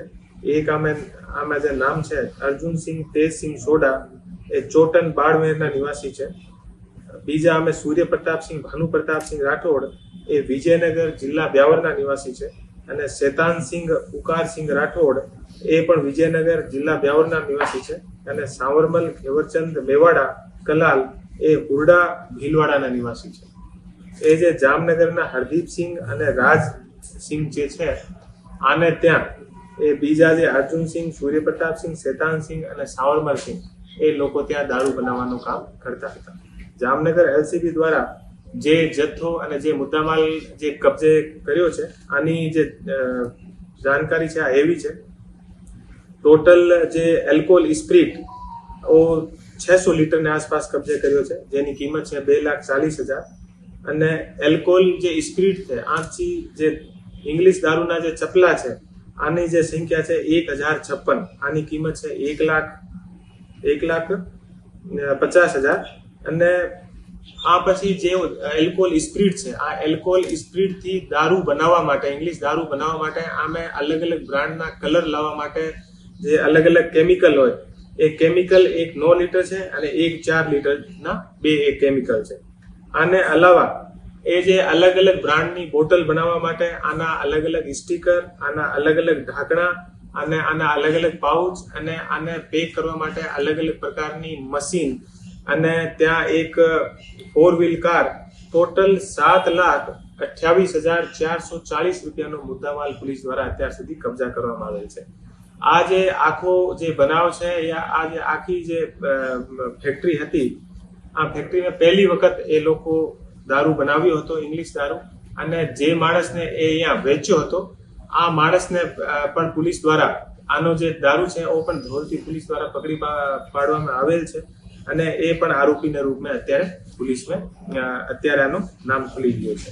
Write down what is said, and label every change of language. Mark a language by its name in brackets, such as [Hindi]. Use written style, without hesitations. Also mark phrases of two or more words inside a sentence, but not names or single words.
[Gujarati] એક આમે જે નામ છે અર્જુન સિંહ તેજ સિંહ સોડા એ ચોટન બાડમેરના નિવાસી છે। બીજા આમે સૂર્ય પ્રતાપ સિંહ ભાનુ પ્રતાપ સિંહ રાઠોડ એ વિજયનગર જિલ્લા બ્યાવરના નિવાસી છે। અને શૈતાન સિંહ ઉકાર સિંહ રાઠોડ એ પણ વિજયનગર જિલ્લા બ્યાવરના નિવાસી છે। અને સાંવરમલ ઘેવરચંદ મેવાડા કલાલ એ હુરડા ભીલવાડાના નિવાસી છે। એ જે જામનગરના હરદીપ સિંહ અને રાજ સિંહ જે છે આને ત્યાં એ બીજા જે અર્જુન સિંહ સૂર્ય પ્રતાપ સિંહ શૈતાન સિંહ અને સાંવરમલ સિંહ એ લોકો ત્યાં દારૂ બનાવવાનું કામ કરતા હતા। જામનગર એલસીબી દ્વારા જે જથ્થો અને જે મુદ્દામાલ જે કબજે કર્યો છે આની જે જાણકારી છે આ એવી છે ટોટલ જે [English] alcohol spirit [Gujarati] ઓ 600 લીટર ને આસપાસ કબજે કર્યો છે જેની કિંમત છે 2,40,000 અને એલ્કોહોલ જે સ્પ્રીટ છે આચી જે ઇંગ્લિશ દારૂના જે ચપલા છે આની જે સંખ્યા છે 1,056 આની કિંમત છે 1,50,000 અને આ પછી જે [English] alcohol spirit [Gujarati] છે આ [English] alcohol spirit [Gujarati] થી દારૂ બનાવવા માટે ઇંગ્લિશ દારૂ બનાવવા માટે આમે અલગ અલગ બ્રાન્ડના કલર લાવવા માટે જે અલગ અલગ કેમિકલ હોય એ કેમિકલ એક 9 લિટર છે અને એક 4 લિટરના બે એક કેમિકલ છે। આને અલાવા એ જે અલગ અલગ બ્રાન્ડની બોટલ બનાવવા માટે આના અલગ અલગ સ્ટીકર આના અલગ અલગ ઢાંકણા અને આના અલગ અલગ પાઉચ અને આને પેક કરવા માટે અલગ અલગ પ્રકારની મશીન અને ત્યાં એક 4 [English] wheel car [Gujarati] टोटल 7,28,440 રૂપિયાનો મુદ્દામાલ પોલીસ દ્વારા અત્યાર સુધી કબજા કરવામાં આવેલ છે। આ જે આખો જે બનાવ છે યા આ જે આખી જે ફેક્ટરી હતી આ ફેક્ટરીને પહેલી વખત એ લોકો દારૂ બનાવ્યો હતો ઇંગ્લિશ દારૂ અને જે માણસને એ અહીંયા વેચ્યો હતો આ માણસને પણ પોલીસ દ્વારા આનો જે દારૂ છે એ પણ ધોરથી પોલીસ દ્વારા પકડી પાડવામાં આવેલ છે અને એ પણ આરોપીના રૂપમાં અત્યારે પોલીસમાં અત્યારે આનું નામ ખુલી ગયું છે।